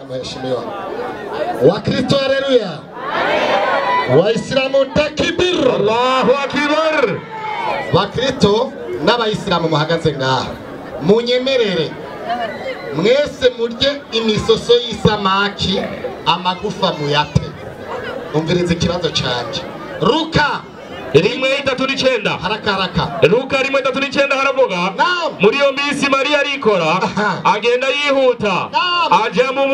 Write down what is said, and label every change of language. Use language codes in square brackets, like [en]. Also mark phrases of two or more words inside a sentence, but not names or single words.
[sw] ashimiwa. Wakristo haleluya. Waislamu takbir. [ar] Allahu akbar. [rn] Wakristo n'abayisilamu muhagaze ngaha. Munyemerere mwese murye imisoso y'isamaki amagufa muyate. Umvirize ikibazo canje. Ruka 1:39 haraka Luka 1:39 haravuga muri iyo minsi Mariya arikora agenda yihuta aja mu